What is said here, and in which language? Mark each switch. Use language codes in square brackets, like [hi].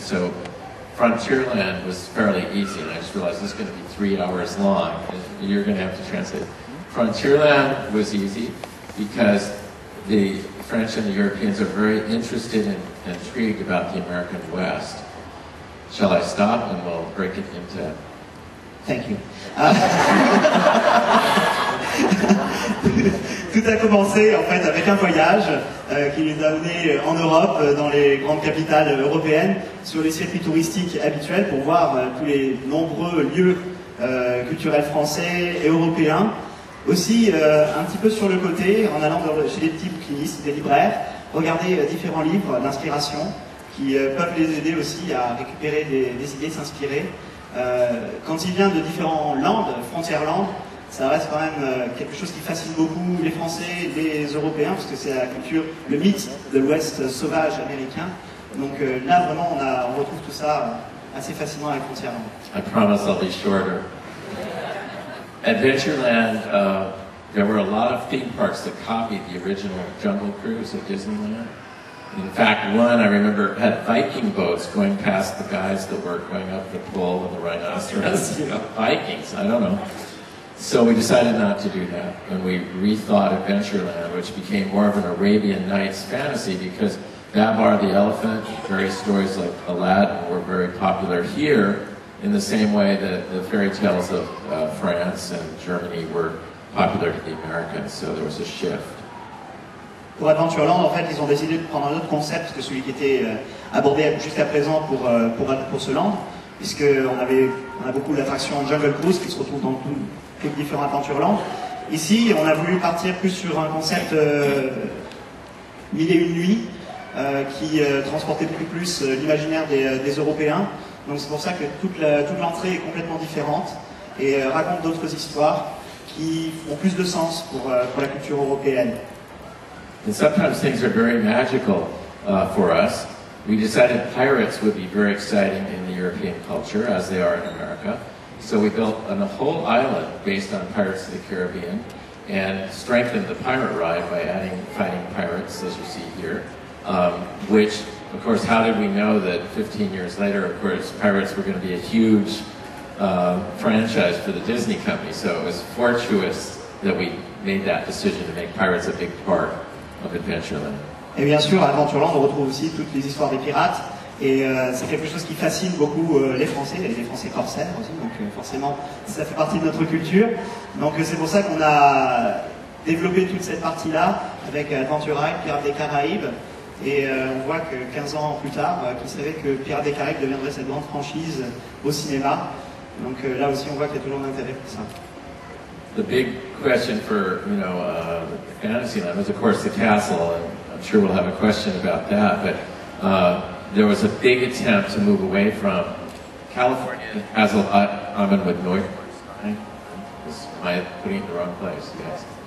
[en] So Frontierland was fairly easy, and I just realized this is going to be 3 hours long, and you're going to have to translate. Frontierland was easy because the French and the Europeans are very interested and intrigued about the American West. Shall I stop and we'll break it into Thank you. [fr] Tout a commencé en fait avec un voyage qui les a amenés en Europe, dans les grandes capitales européennes, sur les circuits touristiques habituels pour voir tous les nombreux lieux culturels français et européens. Aussi un petit peu sur le côté, en allant chez des petits bouquinistes, des libraires, regarder différents livres d'inspiration qui peuvent les aider aussi à récupérer des idées, s'inspirer. Quand il vient de différents landes, frontières landes, ça reste quand même quelque chose qui fascine beaucoup les Français, les Européens, parce que c'est la culture, le mythe de l'Ouest sauvage américain. Donc là, vraiment, on retrouve tout ça assez fascinant avec Frontières landes. [en] I promise I'll be shorter. Adventureland, there were a lot of theme parks that copied the original Jungle Cruise at Disneyland. In fact, one I remember had Viking boats going past the guys that were going up the pole and the rhinoceros. You know, Vikings, I don't know. So we decided not to do that, and we rethought Adventureland, which became more of an Arabian Nights fantasy because Babar the elephant, various stories like Aladdin were very popular here in the same way that the fairy tales of France and Germany were popular to the Americans, so there was a shift. [fr] Pour Adventureland, en fait, ils ont décidé de prendre un autre concept que celui qui était abordé jusqu'à présent pour ce land, puisqu'on a beaucoup d'attractions Jungle Cruise qui se retrouvent dans tous les différents Adventureland. Ici, on a voulu partir plus sur un concept 1001 nuits qui transportait beaucoup plus l'imaginaire des Européens. Donc c'est pour ça que toute l'entrée est complètement différente et raconte d'autres histoires qui ont plus de sens pour la culture européenne. [en] And sometimes things are very magical for us. We decided pirates would be very exciting in the European culture, as they are in America. So we built a whole island based on Pirates of the Caribbean and strengthened the pirate ride by adding fighting pirates, as you see here. Which, of course, how did we know that 15 years later, of course, Pirates were going to be a huge franchise for the Disney company. So it was fortuitous that we made that decision to make Pirates a big part of Adventureland. [fr] Et bien sûr, à Adventureland, on retrouve aussi toutes les histoires des pirates. Et c'est quelque chose qui fascine beaucoup les Français, et les Français corsaires aussi. Donc forcément, ça fait partie de notre culture. Donc c'est pour ça qu'on a développé toute cette partie-là avec Adventure Ride, Pirates des Caraïbes. Et on voit que 15 ans plus tard, qui savait que Pirates des Caraïbes deviendrait cette grande franchise au cinéma. Donc là aussi, on voit qu'il y a toujours l'intérêt pour ça. [en] The big question for, Fantasyland was, of course, the castle, and I'm sure we'll have a question about that, but there was a big attempt to move away from California. Has a lot common with Neuschwanstein. Am I putting it in the wrong place? Yes.